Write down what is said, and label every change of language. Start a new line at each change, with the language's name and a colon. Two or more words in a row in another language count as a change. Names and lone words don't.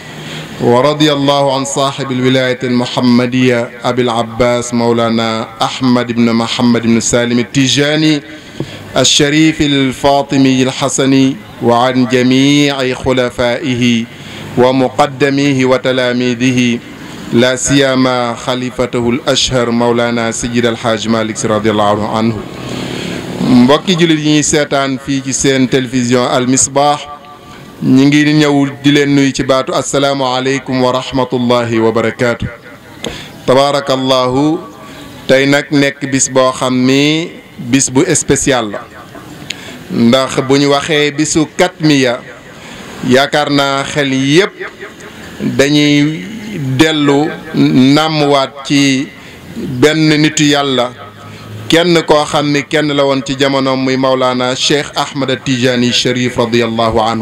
Arabic: ورضي الله عن صاحب الولاية المحمدية أبي العباس مولانا أحمد بن محمد بن سالم التيجاني الشريف الفاطمي الحسني وعن جميع خلفائه ومقدميه وتلاميذه لا سيما خليفته الأشهر مولانا سيد الحاج مالك رضي الله عنه.
Wolof: mbokki jullit yi ñuy seetaan fii ci seen télévision Al Misbah ñi ngi ñëw di leen nuyu ci baatu
Arabic: السلام عليكم ورحمة الله وبركاته.
Wolof: tabaarakallahu tey nag nekk bis boo xam ni bis bu spécial la ndax bu ñu waxee bisu katmiya yaakaar naa xel yépp dañuy dellu nàmmwaat ci benn nitu yàlla kenn koo xam ni kenn la woon ci jamonoom muy Maulana Cheikh Ahmad Tijani Cherif
Arabic: رضي الله عنه.